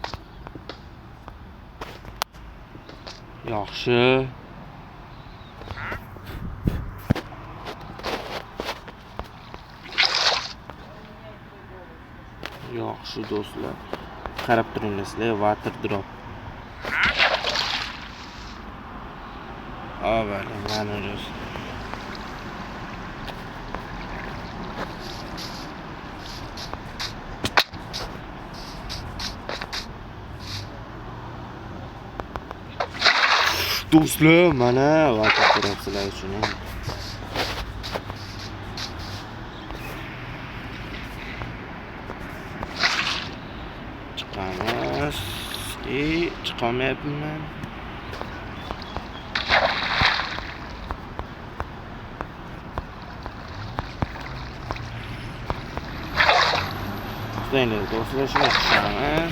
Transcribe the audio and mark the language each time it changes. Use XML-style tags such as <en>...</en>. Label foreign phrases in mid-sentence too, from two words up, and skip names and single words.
<uz>Yaxshi. Yaxshi do'stlar. Qarab turinglar,</uz> <en>water drop.</en> <uz>Avvalo mana do'stlar. Do'stlar, mana</uz> <en>water drop</en> <uz>sizlar uchun. Chiqamiz. Chiqamayapman. Endi do'stlar, shuni chiqamiz.</uz>